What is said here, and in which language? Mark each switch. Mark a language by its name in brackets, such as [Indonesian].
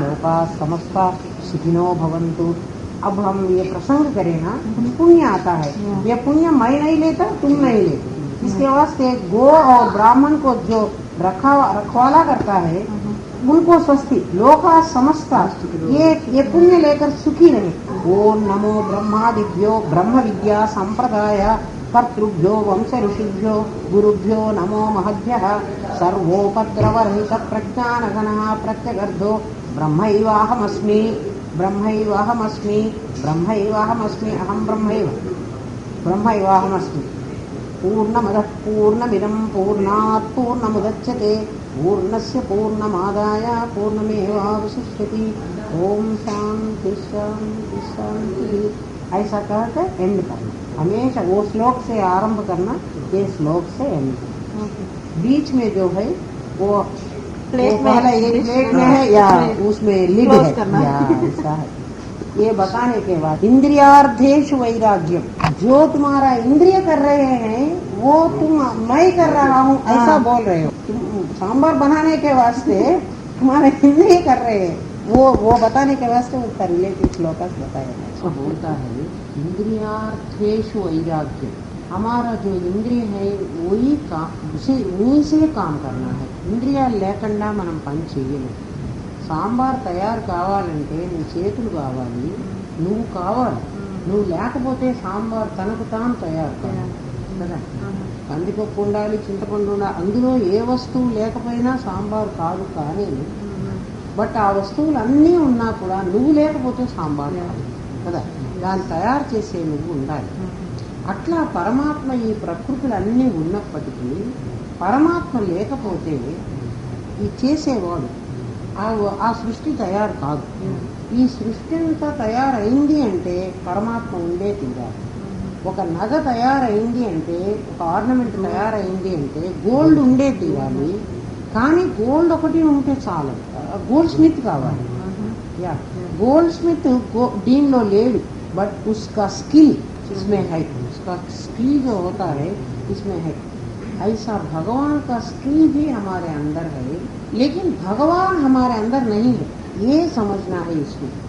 [Sanskrit] लोकाः समस्ताः सुखिनो भवन्तु। [Hindi] अब हम ये प्रसंग करें ना, पुण्य आता है, ये पुण्य मैं नहीं लेता, तुम नहीं लेते, इसके वास्ते गो और ब्राह्मण को जो रखवाला करता है, उनको स्वस्ति, लोका समस्ता, ये पुण्य लेकर सुखी रहे। [Sanskrit] ओम नमो ब्रह्मादिभ्यो ब्रह्म विद्या संप्रदाय कर्तृभ्यो वंश ऋषिभ्यो गुरुभ्यो नमो महद्भ्यः। सर्वोपद्रवरहित प्रज्ञानघनः प्रत्यगर्धो ब्रह्मैवाहमस्मि ब्रह्मैवाहमस्मि ब्रह्मैवाहमस्मि अहं ब्रह्मैवाहमस्मि। पूर्णमदः पूर्णमिदं पूर्णात् पूर्णमुदच्यते पूर्णस्य पूर्णमादाय पूर्णमेवावशिष्यति। ओम शांति शांति शांति। [Hindi] ऐसा कहकर एंड करना, हमेशा वो श्लोक से आरंभ करना, ये श्लोक से एंड करना। बीच में जो है वो प्लेट में है या उसमें लिड है या ऐसा है, ये बताने के बाद [Sanskrit] इंद्रियार्थेषु वैराग्यम, [Hindi] जो तुम्हारा इंद्रिय कर रहे हैं वो तुम मैं कर रहा हूँ ऐसा बोल रहे हो, तुम सांबर बनाने के वास्ते तुम्हारे इंद्रिय कर रहे हैं, वो बताने के वास्ते उसका रिलेटिव श्लोक बताया है। बोलता है [Sanskrit] इंद्रियार्थेषु वैराग्यम, [Hindi] हमारा जो इंद्रिय है वही काम, उन्हीं से काम करना है। [Telugu] ఇంద్రియాలు లేకుండా మనం పని చెయ్యలేము. సాంబార్ తయారు కావాలంటే నీ చేతులు కావాలి, నువ్వు కావాలి, నువ్వు లేకపోతే సాంబార్ తనకు తాను తయారు కావాలి కదా. కందిపప్పు ఉండాలి, చింతపండు ఉండాలి, అందులో ఏ వస్తువు లేకపోయినా సాంబార్ కాదు. కానీ బట్ ఆ వస్తువులు అన్నీ ఉన్నా కూడా నువ్వు లేకపోతే సాంబార్ కాదు కదా. దాన్ని తయారు చేసే నువ్వు ఉండాలి. అట్లా పరమాత్మ ఈ ప్రకృతులు అన్నీ ఉన్నప్పటికీ పరమాత్మ లేకపోతే ఈ చేసేవాడు ఆ సృష్టి తయారు కాదు. ఈ సృష్టి అంతా తయారైంది అంటే పరమాత్మ ఉండే తీరాలి. ఒక నగ తయారైంది అంటే, ఒక ఆర్నమెంట్ తయారైంది అంటే గోల్డ్ ఉండే తీరాలి. కానీ గోల్డ్ ఒకటి ఉంటే చాలు, గోల్డ్ స్మిత్ కావాలి. యా, గోల్డ్ స్మిత్ దీనిలో లేడు, [Hindi] बट उसका स्किल इसमें है, उसका स्किल जो होता है इसमें है. ऐसा भगवान का स्किल भी हमारे अंदर है, लेकिन भगवान हमारे अंदर नहीं है, ये समझना है इसको.